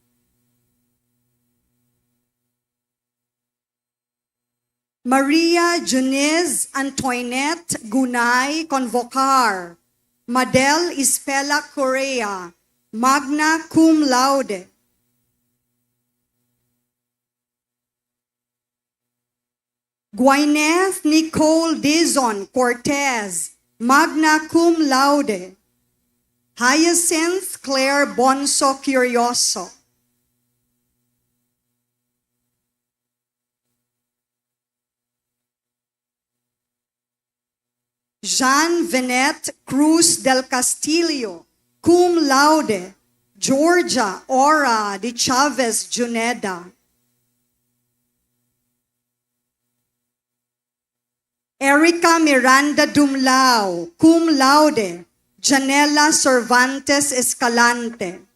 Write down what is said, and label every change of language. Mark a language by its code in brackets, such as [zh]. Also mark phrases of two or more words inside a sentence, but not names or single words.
[la] Maria Juniz Antoinette Gunay Convocar, Madel Ispela Correa, magna cum laude. Gwyneth Nicole Dizon Cortez, magna cum laude. Hyacinth Claire Bonso Curioso. Jean Venet Cruz del Castillo, cum laude. Georgia Ora de Chavez Juneda. Erica Miranda Dumlao, cum laude. Janela Cervantes Escalante.